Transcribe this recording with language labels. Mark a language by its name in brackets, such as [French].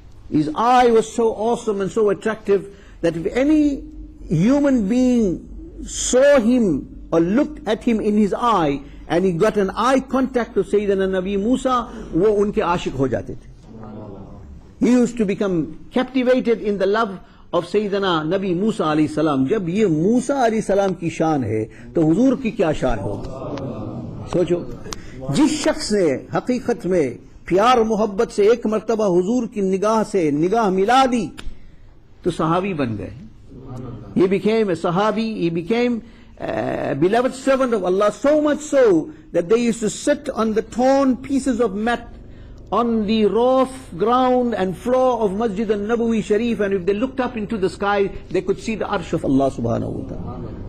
[English] His eye was so awesome and so attractive that if any human being saw him or looked at him in his eye and he got an eye contact with Sayyidina Nabi Musa, [Hindi] wo unke aashiq ho jate the. [English] He used to become captivated in the love of Sayyidina Nabi Musa alayhi salam. [Hindi] Jab ye Musa alayhi salam ki shaan hai, to huzur ki kya shaan hogi? Socho, jis shakhs ne haqiqat mein प्यार मोहब्बत से एक मर्तबा हुजूर की निगाह से निगाह मिला दी, तो सहाबी बन गए. [English] He became a sahabi, he became a beloved servant of Allah, so much so that they used to sit on the torn pieces of mat on the rough ground and floor of Masjid al-Nabawi Shareef, and if they looked up into the sky, they could see the arsh of Allah subhanahu wa ta'ala.